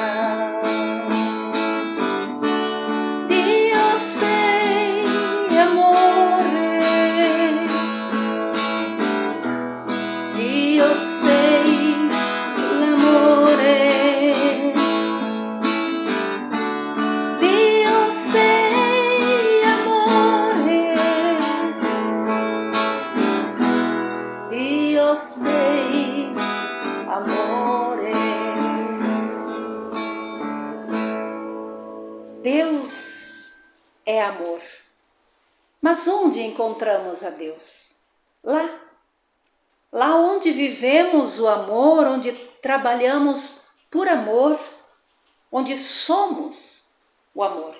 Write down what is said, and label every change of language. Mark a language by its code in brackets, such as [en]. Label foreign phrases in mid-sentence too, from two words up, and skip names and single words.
[it] Dio sei amore, Dio sei l'amore, Dio sei amore, Dio sei amore. [pt] Deus é amor. Mas onde encontramos a Deus? Lá onde vivemos o amor, onde trabalhamos por amor, onde somos o amor.